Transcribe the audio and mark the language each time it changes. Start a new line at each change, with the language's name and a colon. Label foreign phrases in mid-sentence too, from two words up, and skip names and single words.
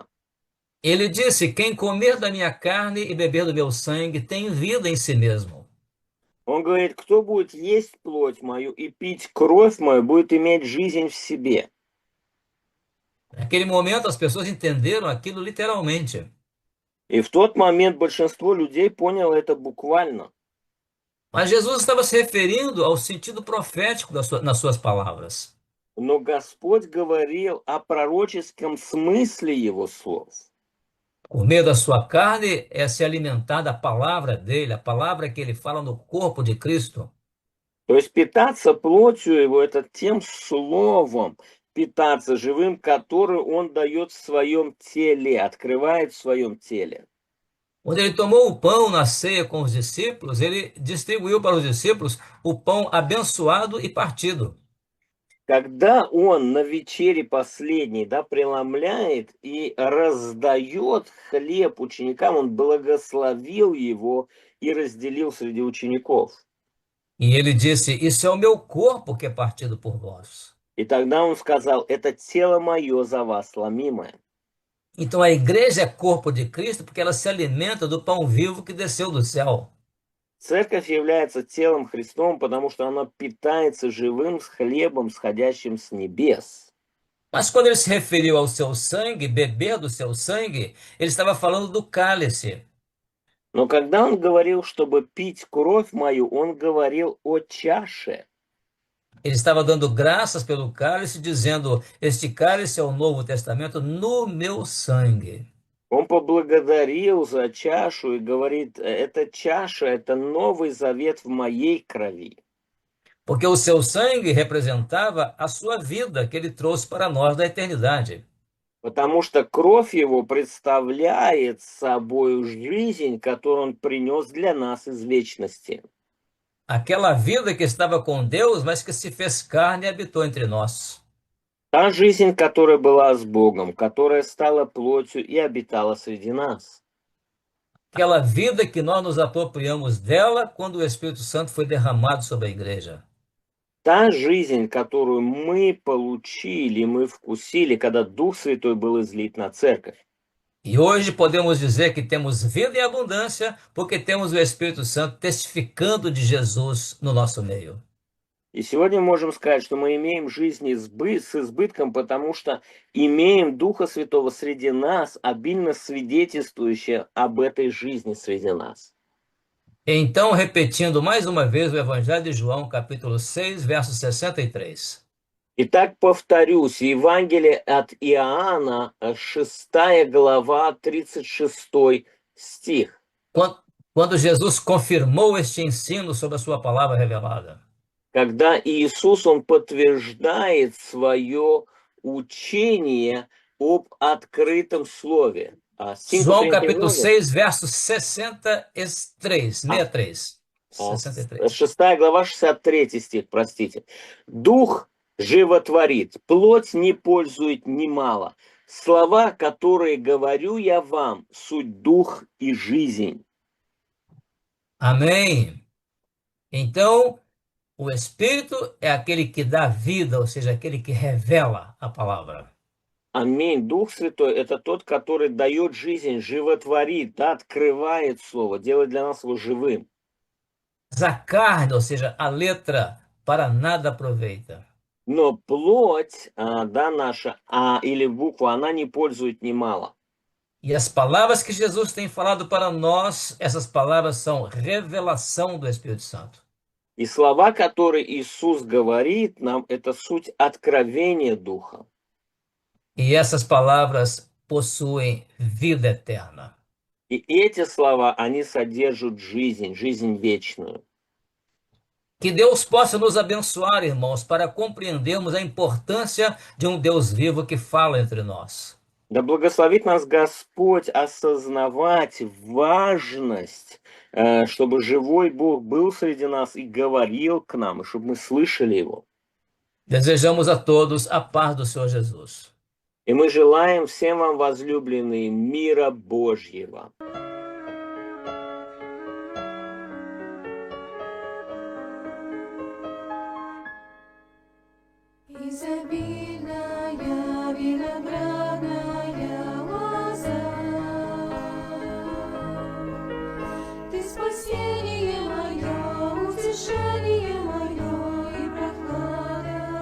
Portuguese: Ele disse: Quem comer da minha carne e beber do meu sangue tem vida em si mesmo.
Russian: Он говорит, кто будет есть плоть мою и пить кровь мою, будет иметь жизнь в себе.
Portuguese: Naquele momento, as pessoas entenderam aquilo literalmente.
Russian: И в тот момент большинство людей поняло это буквально.
Portuguese: Mas Jesus estava se referindo ao sentido profético nas suas palavras.
Russian: Но Господь говорил о пророческом смысле Его слов.
Portuguese: Comer da sua carne é se alimentar da palavra dele, a palavra que ele fala no corpo de Cristo.
Russian: То есть питаться плотью Его, это тем словом, питаться живым, который Он дает в своем теле, открывает в своем теле.
Portuguese: Quando ele tomou o pão na ceia com os discípulos, ele distribuiu para os discípulos o pão abençoado e partido.
Russian: Когда Он на вечере последней, да, преломляет и раздает хлеб ученикам, Он благословил его и разделил среди учеников.
Portuguese: E ele disse: Isso é o meu corpo que é partido por vós.
Russian: И тогда Он сказал, это тело мое за вас ломимое.
Portuguese: Então a igreja é corpo de Cristo porque ela se alimenta do pão vivo que desceu do céu.
Russian: Церковь является телом Христом, потому что она питается живым хлебом, сходящим с небес.
Portuguese: Mas quando ele se referiu ao seu sangue, beber do seu sangue, ele estava falando do cálice.
Russian: Но когда Он говорил, чтобы пить кровь мою, Он говорил о чаше.
Portuguese: Ele estava dando graças pelo cálice, dizendo: Este cálice é o Novo Testamento no meu sangue.
Russian: Он поблагодарил за чашу и говорит, эта чаша, это Новый Завет в моей крови.
Portuguese: Porque o seu sangue representava a sua vida que ele trouxe para nós da eternidade.
Russian: Потому что кровь его представляет собой жизнь, которую Он принес для нас из вечности.
Portuguese: Aquela vida que estava com Deus, mas que se fez carne e habitou entre nós.
Russian: Та жизнь, которая была с Богом, которая стала плотью и обитала среди нас.
Portuguese: Aquela vida que nós nos apropriamos dela quando o Espírito Santo foi derramado sobre a igreja.
Russian: Та жизнь, которую мы получили, мы вкусили, когда Дух Святой был излит на церковь.
Portuguese: E hoje podemos dizer que temos vida em abundância porque temos o Espírito Santo testificando de Jesus no nosso meio.
Russian: И сегодня можем сказать, что мы имеем жизнь с избытком, потому что имеем Духа Святого среди нас, обильно свидетельствующего об этой жизни среди нас.
Portuguese: Então, repetindo mais uma vez o Evangelho de João, capítulo 6, verso 63.
Russian: Итак, повторюсь, Евангелие от Иоанна, 6 глава, 36 стих.
Portuguese: Quando Jesus confirmou este ensino sobre a sua palavra revelada.
Russian: Когда Иисус, Он подтверждает свое учение об открытом слове.
Portuguese: João capítulo 6, verso 63, 63.
Russian: 63. 6 глава, 63 стих, простите. «Дух животворит, плоть не пользует немало. Слова, которые говорю я вам, суть дух и жизнь».
Portuguese: Amém. Então, o Espírito é aquele que dá vida, ou seja, aquele que revela a palavra.
Russian: Аминь. Дух Святой – это тот, который дает жизнь, животворит, да, открывает Слово, делает для нас его живым.
Portuguese: Mas a carne, ou seja, a letra, para nada aproveita.
Russian: Но плоть, да, наша, или буква, она не пользует немало.
Portuguese: E as palavras que Jesus tem falado para nós, essas palavras são revelação do Espírito Santo.
Russian: И слова, которые Иисус говорит нам, это суть откровения Духа.
Portuguese: E essas palavras possuem vida eterna.
Russian: И эти слова, они содержат жизнь, жизнь вечную.
Portuguese: Que Deus possa nos abençoar, irmãos, para compreendermos a importância de um Deus vivo que fala entre nós.
Russian: Да благословит нас Господь осознавать важность, чтобы живой Бог был среди нас и говорил к нам, и чтобы мы слышали Его.
Portuguese: Desejamos a todos a paz do Senhor Jesus.
Russian: И мы желаем всем вам, возлюбленные, мира Божьего. Изобильная виноградная лоза, Ты спасение мое, утешение мое и прохлада,